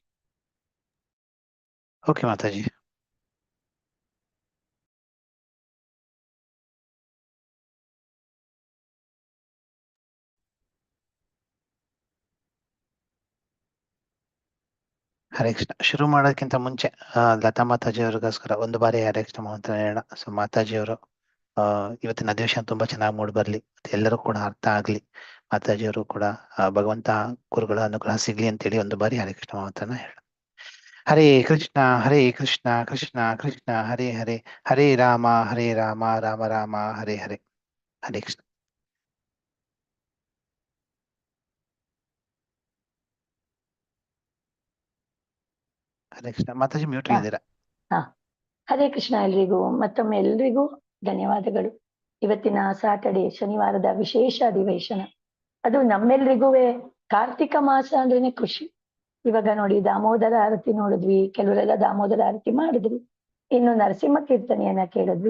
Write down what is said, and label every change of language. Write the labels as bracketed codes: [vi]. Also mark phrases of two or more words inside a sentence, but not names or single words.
[kn] ಓಕೆ ಮಾತಾಜಿ. ಹರೇ ಕೃಷ್ಣ. ಶುರು ಮಾಡೋದಕ್ಕಿಂತ ಮುಂಚೆ ಲತಾ ಮಾತಾಜಿ ಅವ್ರಿಗೋಸ್ಕರ ಒಂದು ಬಾರಿ ಹರೇ ಕೃಷ್ಣ ಮಹಂತ್ರ ಹೇಳೋಣ. ಸೊ ಮಾತಾಜಿಯವರು ಇವತ್ತಿನ ಅಧಿವೇಶನ ತುಂಬಾ ಚೆನ್ನಾಗಿ ಮೂಡಿ ಬರ್ಲಿ, ಎಲ್ಲರೂ ಕೂಡ ಅರ್ಥ ಆಗ್ಲಿ, ಮಾತಾಜಿಯವರು ಕೂಡ ಭಗವಂತ ಗುರುಗಳ ಅನುಗ್ರಹ ಸಿಗ್ಲಿ ಅಂತೇಳಿ ಒಂದು ಬಾರಿ ಹರೇ ಕೃಷ್ಣ ಮಹಂತ್ರನ ಹೇಳ. [sa] ಹರೇ ಕೃಷ್ಣ ಕೃಷ್ಣ ಕೃಷ್ಣ ಹರೇ ಹರೇ, ಹರೇ ರಾಮ ರಾಮ ರಾಮ ಹರೇ ಹರೇ. [kn] ಹರೇ ಕೃಷ್ಣ. ಹರೇ ಕೃಷ್ಣ. ಮಾತಾಜಿ ಮ್ಯೂಟ್ ಇದ್ದೀರಾ? ಹರೇ ಕೃಷ್ಣ ಎಲ್ರಿಗೂ. ಮತ್ತೊಮ್ಮೆ ಎಲ್ರಿಗೂ ಧನ್ಯವಾದಗಳು. ಇವತ್ತಿನ ಸಾಟರ್ಡೆ ಶನಿವಾರದ ವಿಶೇಷ ಅಧಿವೇಶನ, ಅದು ನಮ್ಮೆಲ್ರಿಗೂ ಕಾರ್ತಿಕ ಮಾಸ ಅಂದ್ರೇನೆ ಖುಷಿ. ಇವಾಗ ನೋಡಿ ದಾಮೋದರ ಆರತಿ ನೋಡಿದ್ವಿ, ಕೆಲವರೆಲ್ಲ ದಾಮೋದರ ಆರತಿ ಮಾಡಿದ್ವಿ, ಇನ್ನು ನರಸಿಂಹ ಕೀರ್ತನೆಯನ್ನ ಕೇಳಿದ್ವಿ.